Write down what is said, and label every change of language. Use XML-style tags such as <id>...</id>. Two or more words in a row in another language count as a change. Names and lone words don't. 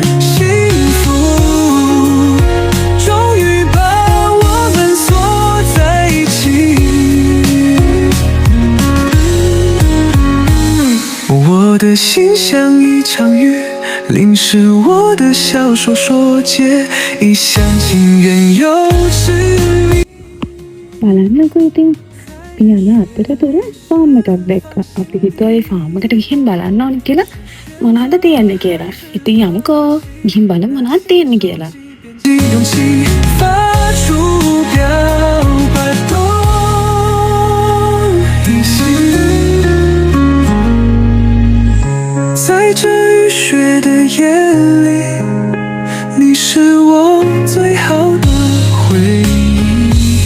<zh>幸福终于把我们锁在一起。我的心像一场雨，淋湿我的小手说结，一厢情愿又痴迷。</zh> <si>බලන්නකෝ ඉතින් අපි යන අතරතුර ෆාම් එකක් දැක්කා. අපි හිතුවා ඒ ෆාම් එකට ගිහින් බලන්න ඕනේ කියලා මොනවද තියෙන්නේ කියලා. ඉතින් යමුකෝ ගිහින් බලමු මොනවද තියෙන්නේ කියලා.</si> <zh>勇气发出表白动一心，在这雨雪的夜里，你是我最好的回忆。</zh>